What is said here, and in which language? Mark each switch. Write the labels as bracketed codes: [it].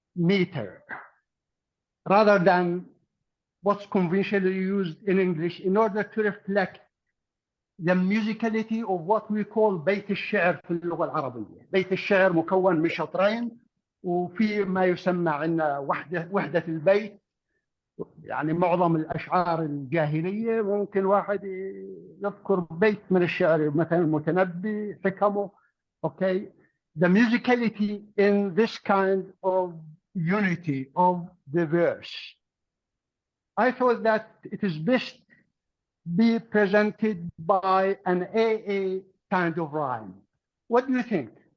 [en] meter rather than what's conventionally used in English in order to reflect the musicality of what we call [ar] بيت الشعر في اللغة العربية. بيت الشعر مكون من شطرين وفي ما يسمى عندنا وحدة البيت، يعني معظم الأشعار الجاهلية ممكن واحد يذكر بيت من الشعر مثلا المتنبي حكمه. [en] Okay, the musicality in this kind of unity of the verse, I thought that it is best be presented by an AA kind of rhyme. What do you think?